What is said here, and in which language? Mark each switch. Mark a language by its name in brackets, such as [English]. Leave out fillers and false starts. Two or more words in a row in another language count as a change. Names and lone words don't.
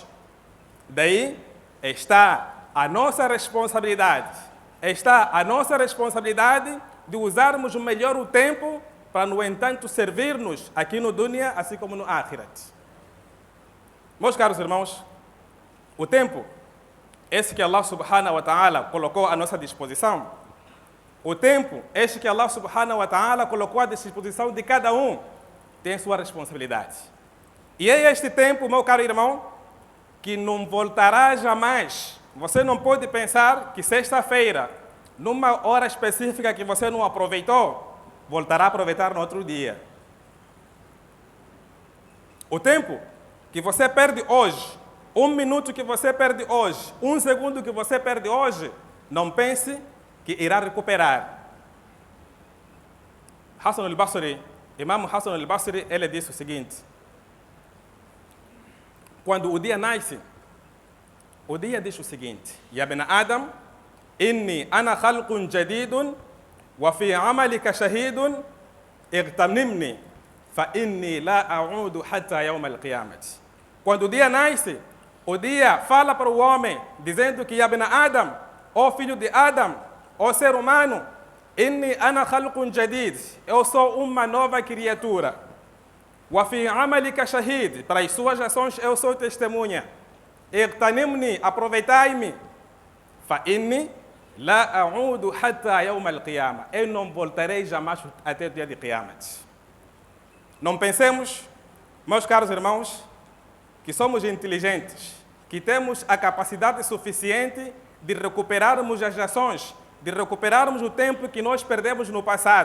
[Portuguese] Daí está a nossa responsabilidade. Está a nossa responsabilidade de usarmos melhor o tempo para, no entanto, servir-nos aqui no Dunya, assim como no Akhirat. Meus caros irmãos, o tempo, esse que [Arabic] الله سبحانه وتعالى [Portuguese] colocou à nossa disposição, o tempo, esse que [Arabic] الله سبحانه وتعالى [Portuguese] colocou à disposição de cada um, tem sua responsabilidade. E é este tempo, meu caro irmão, que não voltará jamais. Você não pode pensar que sexta-feira, numa hora específica que você não aproveitou, voltará a aproveitar no outro dia. O tempo que você perde hoje, 1 minuto que você perde hoje, 1 segundo que você perde hoje, não pense que irá recuperar. Hassan al-Basri, Imam Hassan al-Basri, ele disse o seguinte: quando o dia nasce, o dia diz o seguinte: [Arabic] يا ابن آدم إني أنا خلق جديد وفي عملك شهيد اغتنمني فإني لا أعود حتى يوم القيامة. [Portuguese] Quando o dia nasce, o dia fala para o homem, dizendo que [Arabic] يا ابن آدم, [Portuguese] ó filho de Adam, ó ser humano, [Arabic] إني أنا خلق جديد, [Portuguese] eu sou uma nova criatura. [Arabic] وفي عملك شهيد, [Portuguese] para as suas ações eu sou testemunha. [Arabic] اغتنمني, aproveitai-me. فإني لا أعود حتى يوم القيامة. [Portuguese] Eu não voltarei jamais até o dia de Qiyamat. Não pensemos, meus caros irmãos, que somos inteligentes, que temos a capacidade suficiente de recuperarmos as ações, de recuperarmos o tempo que nós perdemos no passado.